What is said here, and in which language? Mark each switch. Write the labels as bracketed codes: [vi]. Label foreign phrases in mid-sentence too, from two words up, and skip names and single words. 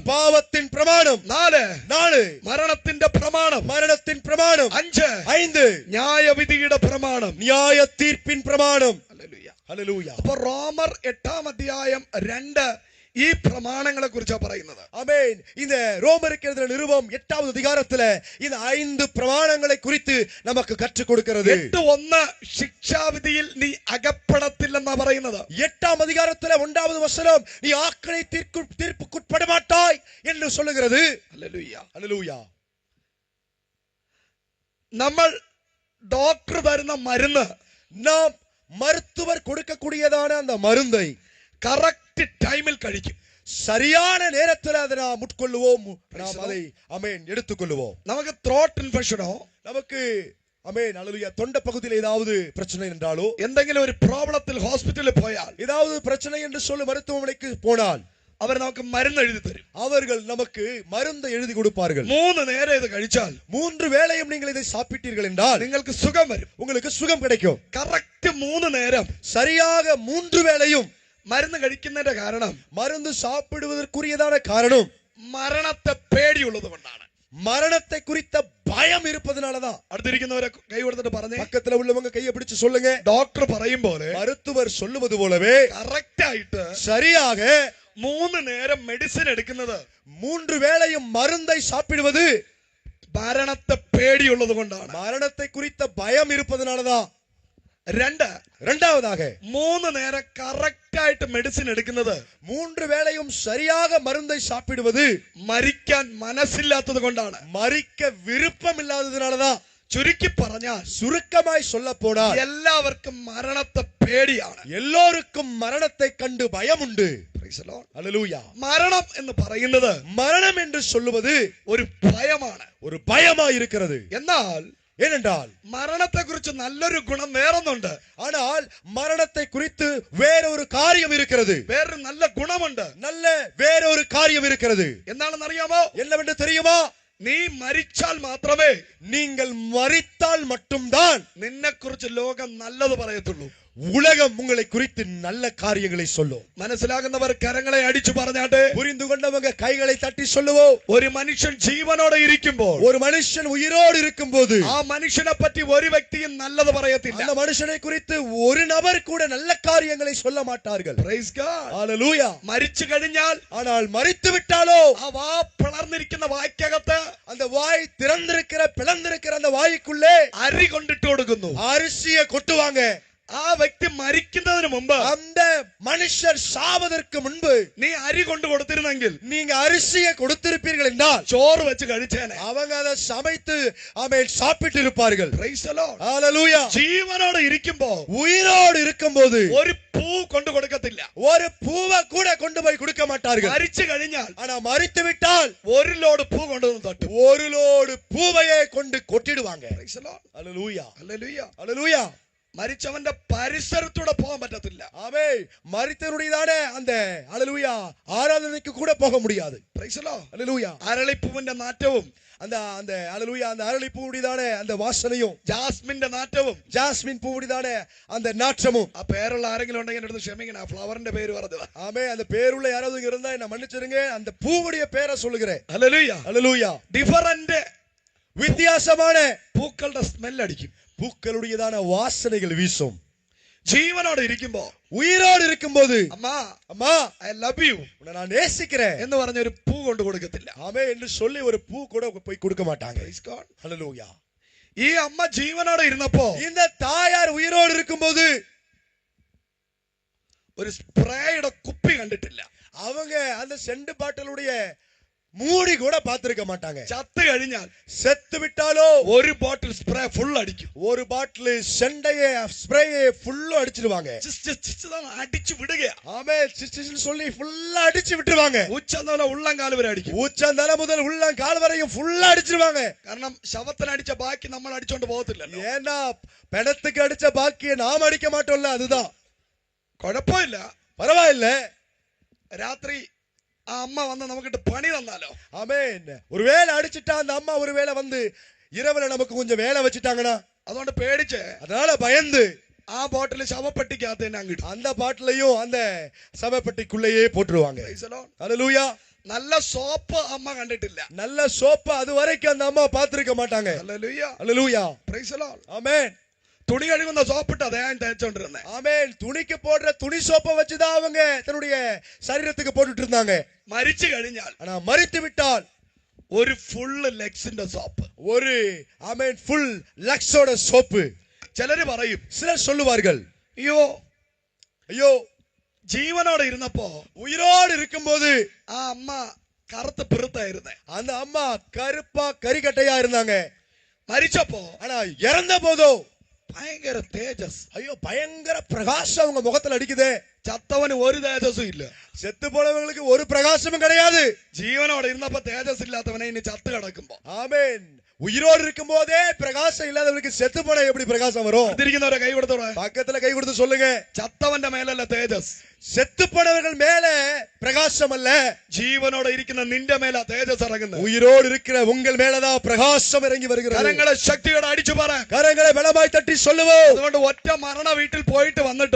[ta] பாவத்தின் பிரமாணம், நாலு [ml] മരണത്തിന്റെ പ്രമാണം, [ta] மரணத்தின் பிரமாணம், ஐந்து [ml] ന്യായവിധിയുടെ പ്രമാണം, [ta] நியாய தீர்ப்பின் பிரமாணம். [ml] ഹല്ലേലൂയ. അപ്പൊ റോമർ 8-ാം അധ്യായം 2 ഈ പ്രമാണങ്ങളെ കുറിച്ചാണ് പറയുന്നത്. ആമേൻ. [ta] இந்த ரோமருக்கு எழுதின நிருபம் 8வது அதிகாரத்துல இந்த 5 பிரமாணங்களை குறித்து நமக்கு கற்றுக் கொடுக்கிறது. [ml] 8:1 ശിക്ഷാവിധിയിൽ നീ അകപ്പെടത്തില്ലെന്നാ പറയുന്നത്. [ta] 8ஆம் அதிகாரத்துல 1வது வசனம் நீ ஆக்கினை தீர்ப்புக்குட்பட மாட்டாய் என்று சொல்லுகிறது. [ml] ഹല്ലേലൂയ. ഹല്ലേലൂയ. നമ്മൾ ഡോക്ടർ തരുന്ന മരുന്ന്, [ta] நாம் மருத்துவர் கொடுக்கக்கூடியதான அந்த மருந்தை [en] correct time-il [ml] കഴിക്കും. [ta] சரியான நேரத்தில் அதை நாம் உட்கொள்ளுவோம், நாம் அதை ஆமென் எடுத்துக்கொள்ளுவோம். [ml] നമുക്ക് [en] throat infection-o, [ta] நமக்கு ஆமென் ஹல்லேலூயா தொண்டை பகுதியில் ஏதாவது பிரச்சனை என்றாலோ, [ml] എന്തെങ്കിലും ഒരു പ്രോബ്ലത്തിൽ ഹോസ്പിറ്റലിൽ പോയാൽ, [ta] ஏதாவது பிரச்சனை என்று சொல்லி மருத்துவமனைக்கு போனால் [ml] അവർ നമുക്ക് മരുന്ന് എഴുതി തരും. [ta] அவர்கள் நமக்கு மருந்து எழுதி கொடுப்பார்கள். [ml] 3 നേരം ഇത് കഴിച്ചാൽ [ta] 3 வேளையும் நீங்கள் இதை சாப்பிட்டீர்கள் என்றால் [ml] നിങ്ങൾക്ക് സുഖം വരും. [ta] உங்களுக்கு சுகம் கிடைக்கும். [ml] കറക്റ്റ് 3 നേരം [ta] சரியாக 3 வேளையும் [ml] മരുന്ന് കഴിക്കുന്നതിന്റെ കാരണം [ta] மருந்து சாப்பிடுவதற்குரியதான காரணம் [ml] മരണത്തെ പേടിയുള്ളത് കൊണ്ടാണ്. [ta] மரணத்தை குறித்த பயம் இருப்பதனாலதான். [ml] അടുത്തിരിക്കുന്നവരെ കൈ കൊടുത്തിട്ട് പറഞ്ഞേ, [ta] பக்கத்துல உள்ளவங்க கையை பிடிச்சு சொல்லுங்க. [ml] ഡോക്ടർ പറയും പോലെ [ta] மருத்துவர் சொல்லுவது போலவே [ml] കറക്റ്റ് ആയിട്ട് [ta] சரியாக [ml] 3 നേരം മെഡിസിൻ എടുക്കുന്നത് [ta] 3 வேளையும் மருந்தை சாப்பிடுவது [ml] മരണത്തെ പേടിയുള്ളത് കൊണ്ടാണ്. [ta] மரணத்தை குறித்த பயம் இருப்பதனாலதான். [ml] 2 [ta] இரண்டாவதாக [ml] 3 നേരം കറക്റ്റ് ആയിട്ട് മെഡിസിൻ എടുക്കുന്നത് [ta] 3 வேளையும் சரியாக மருந்தை சாப்பிடுவது [ml] മരിക്കാൻ മനസ്സില്ലാത്തത് കൊണ്ടാണ്. [ta] மறிக்க விருப்பம் இல்லாததுனாலதான். [ml] ചുരുക്കി പറഞ്ഞാൽ [ta] சுருக்கமாய் சொல்ல போனால் [ml] എല്ലാവർക്കും മരണത്തെ പേടിയാണ്. [ta] எல்லோருக்கும் மரணத்தை கண்டு பயம் உண்டு. [en] Praise the Lord. [ta] அல்லேலூயா. [ml] മരണം എന്ന് പറയുന്നത് [ta] மரணம் என்று சொல்லுவது [ml] ഒരു ഭയമാണ്. [ta] ஒரு பயமாய் இருக்கிறது. [ml] എന്നാൽ [ta] ஏனென்றால் [ml] മരണത്തെ കുറിച്ച് നല്ലൊരു ഗുണം വേറൊന്നുണ്ട്. [ta] ஆனால் மரணத்தை குறித்து வேறொரு காரியம் இருக்கிறது. [ml] വേറൊരു നല്ല ഗുണമുണ്ട്. [ta] நல்ல வேறொரு காரியம் இருக்கிறது. [ml] എന്താണെന്ന് അറിയാമോ? [ta] என்னவென்று தெரியுமா? [ml] നീ മരിച്ചാൽ മാത്രമേ [ta] நீங்கள் மரித்தால் மட்டும்தான் [ml] നിന്നെ കുറിച്ച് ലോകം നല്ലത് പറയത്തുള്ളൂ. [ta] உலகம் உங்களை குறித்து நல்ல காரியங்களை சொல்லும். [ml] മനസ്സിലാകുന്നവർ കരങ്ങളെ അടിച്ചു പറഞ്ഞാട്ടെ. [ta] புரிந்து கொண்டவங்க கைகளை தட்டி சொல்லுவோம். [ml] ഒരു മനുഷ്യൻ ജീവനോടെ ഇരിക്കുമ്പോൾ, [ta] ஒரு மனுஷன் உயிரோடு இருக்கும்போது [ml] ആ മനുഷ്യനെ പറ്റി ഒരു വ്യക്തിയും നല്ലത് പറയത്തില്ല. [ta] அந்த மனுஷனை குறித்து ஒரு நபர் கூட நல்ல காரியங்களை சொல்ல மாட்டார்கள். [en] Praise God. [ta] ஹalleluya. [ml] മരിച്ചു കഴിഞ്ഞാൽ [ta] ஆனால் மரித்து விட்டாலோ [ml] ആ വാ പിളർന്നിരിക്കുന്ന വായ്ക്കകത്ത് [ta] அந்த வாய் திறந்திருக்கிற பிளந்திருக்கிற அந்த வாய்க்குள்ளே [ml] അരി കൊണ്ടിട്ട് കൊടുക്കുന്നു. [ta] அரிசியை கொட்டுவாங்க. [ml] ആ വ്യക്തി മരിക്കുന്നതിന് മുമ്പ്, [ta] அந்த மனுஷர் சாவதற்கு முன்பு [ml] നീ അരി കൊണ്ടു കൊടുത്തിരുന്നെങ്കിൽ [ta] நீங்க அரிசியை கொடுத்திருப்பீர்கள் என்றால் [ml] ചോറ് വെച്ച് കഴിച്ചേനെ. [ta] அவங்க அதை சமைத்து ஆமென் சாப்பிட்டு இருப்பார்கள். [en] Praise the Lord. [ta] ஹalleluya. [ml] ജീവനോടെ ഇരിക്കുമ്പോ [ta] உயிரோடு இருக்கும்போது [ml] ഒരു പൂ കൊണ്ടു കൊടുക്കത്തില്ല. [ta] ஒரு பூவை கூட கொண்டு போய் கொடுக்க மாட்டார்கள். [ml] മരിച്ചു കഴിഞ്ഞാൽ [ta] ஆனா மரித்து விட்டால் [ml] ഒരു ലോഡ് പൂ കൊണ്ടുവന്ന് തട്ടും. [ta] ஒரு லோடு பூவையே கொண்டு கொட்டிடுவாங்க. [en] Praise the Lord. [ta] ஹalleluya. [en] Hallelujah. [ta] ஹalleluya. [ml] മരിച്ചവന്റെ പരിസരത്തൂടെ പോകാൻ പറ്റത്തില്ല. [ta] ஆமென். மரித்தவருடையதான அந்த ஹalleluya ஆராதனைக்கு கூட போக முடியாது. [en] Praise the Lord. [ta] ஹalleluya. [ml] അരളിപ്പൂവിന്റെ നാറ്റവും [ta] அந்த அந்த ஹalleluya அந்த அரளி பூவுடையதான அந்த வாசனையும் [ml] ജാസ്മിന്റെ നാറ്റവും [ta] ஜாஸ்மின் பூவுடையதான அந்த நாற்றமும். [ml] ആ പേരുള്ള ആരെങ്കിലും ഉണ്ടെങ്കിൽ എടുത്ത് ക്ഷമിക്കണം. ആ ഫ്ലവറിന്റെ പേര് പറഞ്ഞത്. [ta] ஆமென். அந்த பேருள்ள யாராவது இங்க இருந்தா என்ன மன்னிச்சிருங்க. அந்த பூவுடைய பேரை சொல்லுகிறேன். [en] Hallelujah. [ta] ஹalleluya. [ml] ഡിഫറന്റ് [ta] வித்தியாசமான [ml] പൂക്കളുടെ സ്മെൽ അടിക്കും. [ta] பூக்களுடையதான வாசனைகள் வீசும். [ml] ജീവനോടെ ഇരിക്കുമ്പോ, [ta] உயிரோடு இருக்கும்போது [ml] അമ്മാ [ta] அம்மா [en] I love you [ta] உன்னை நான் நேசிக்கிறேன் [ml] എന്ന് പറഞ്ഞ ഒരു പൂ കൊണ്ട് കൊടുക്കത്തില്ല. [ta] ஆமென் என்று சொல்லி ஒரு பூ கூட போய் கொடுக்க மாட்டாங்க. [en] Praise God. [ta] ஹalleluya. [ml] ഈ അമ്മ ജീവനോടെ ഇരുന്നപ്പോ [ta] இந்த தாயார் உயிரோடு இருக்கும்போது [ml] ഒരു സ്പ്രേയുടെ കുപ്പി കണ്ടിട്ടില്ല. [ta] அவங்க அந்த செண்டு பாட்டிலுடைய மூடி கூட பார்த்திருக்க மாட்டாங்க. [ml] ചത്ത് കഴിഞ്ഞാൽ [ta] செத்து விட்டாலோ [ml] ഒരു [en] bottle spray full [ml] അടിക്കും. [ta] ஒரு பாட்டில் செண்டையே [en] spray-e full-a [ta] அடிச்சிடுவாங்க. [ml] അടിച്ചു വിടുക. [ta] ஆமென். சிஸ்டர்னு சொல்லி ஃபுல்லா அடிச்சு விட்டுருவாங்க. [ml] ഉച്ചന്തല ഉള്ളംകാല് വരെ അടിക്കും. [ta] உச்சந்தலை முதல் உள்ளங்கால் வரையும் ஃபுல்லா அடிச்சிடுவாங்க. [ml] കാരണം ശവത്തിന് അടിച്ച ബാക്കി നമ്മൾ അടിച്ചോണ്ട് പോകത്തില്ലല്ലോ. [ta] ஏன்னா பிணத்துக்கு அடிச்ச பாக்கியை நாம் அடிக்க மாட்டோம்ல. அதுதான் [ml] കുഴപ്പമില്ല. [ta] பரவாயில்ல. [ml] രാത്രി ആ അമ്മ വന്ന് നമുക്കിട്ട് പണി തന്നാലോ. [ta] ஆமென். ஒரு வேளை அடிச்சிட்டா அந்த அம்மா ஒரு வேளை வந்து இரவுல நமக்கு கொஞ்சம் வேலை வச்சுட்டாங்கன்னா [ml] അതുകൊണ്ട് പേടിച്ച് [ta] அதனால பயந்து [ml] ആ ബോട്ടിൽ ശവപ്പെട്ടിക്കകത്ത് തന്നെ അങ്ങിട്ടു. [ta] அந்த பாட்டிலையும் அந்த சவப்பெட்டிக்குள்ளேயே போட்டுருவாங்க. [en] Praise the Lord. [ta] ஹalleluya. [ml] നല്ല സോപ്പ് അമ്മ കണ്ടിട്ടില്ല. [ta] நல்ல சோப்பு அது வரைக்கும் அந்த அம்மா பார்த்திருக்க மாட்டாங்க. [en] Hallelujah. [ta] ஹalleluya. [en] Praise the Lord. [ta] ஆமென். [ml] തുണി കഴുകുന്ന സോപ്പിട്ട് അദ്ദേഹം തേച്ചോണ്ടിരുന്നേ. [ta] ஆமென். துணிக்கு போடுற துணி சோப்பை வச்சுதான் அவங்க தன்னுடைய சரீரத்துக்கு போட்டுட்டு இருந்தாங்க. [ml] മരിച്ചു കഴിഞ്ഞാൽ [ta] ஆனா மரித்து விட்டால் [ml] ഒരു ഫുള്ള് ലെക്സിന്റെ സോപ്പ്. [ta] ஒரு ஆமென் ஃபுல் லக்ஸோட சோப்பு. [ml] ചിലര് പറയും, [ta] சிலர் சொல்லுவார்கள், [ml] അയ്യോ [ta] ஐயோ [ml] ജീവനോടെ ഇരുന്നപ്പോ [ta] உயிரோடு இருக்கும்போது [ml] ആ അമ്മ കറുത്ത് പെറുത്തായിരുന്നേ. [ta] அந்த அம்மா கருப்பா கரிக்கட்டையா இருந்தாங்க. [ml] മരിച്ചപ്പോ [ta] ஆனா இறந்த போதோ [ml] ഭയങ്കര തേജസ്. [ta] ஐயோ பயங்கர பிரகாசம் அவங்க முகத்துல அடிக்குதே. [ml] ചത്തവന് ഒരു തേജസ്സും ഇല്ല. [ta] செத்து போனவங்களுக்கு ஒரு பிரகாசமும் கிடையாது. [ml] ജീവനോടെ ഇരുന്നപ്പോ തേജസ് ഇല്ലാത്തവനെ ഇനി ചത്ത് കിടക്കുമ്പോ. [ta] ஆமென். உயிரோடு இருக்கும் போதே பிரகாசம் இல்லாதவனுக்கு செத்து போன எப்படி பிரகாசம் வரும்? [ml] അതിരിക്കുന്നവരെ കൈ കൊടുത്തോടെ. [ta] பக்கத்துல கை கொடுத்து சொல்லுங்க. [ml] ചത്തവന്റെ മേലല്ല തേജസ്, [ta] செத்து போனவர்கள் மேல பிரகாசம் அல்ல, [ml] ജീവനോടെ ഇരിക്കുന്ന നിന്റെ മേലാ തേജസ് ഇറങ്ങുന്നത്. [ta] உயிரோடு இருக்கிற உங்கள் மேலதான் பிரகாசம் இறங்கி வருகிறது. [ml] കരങ്ങളെ ശക്തിയോടെ അടിച്ചു പറ. [ta] கரங்களை பலமாய் தட்டி சொல்லுவோம். [ml] അതുകൊണ്ട് ഒറ്റ മരണ വീട്ടിൽ പോയിട്ട് വന്നിട്ട്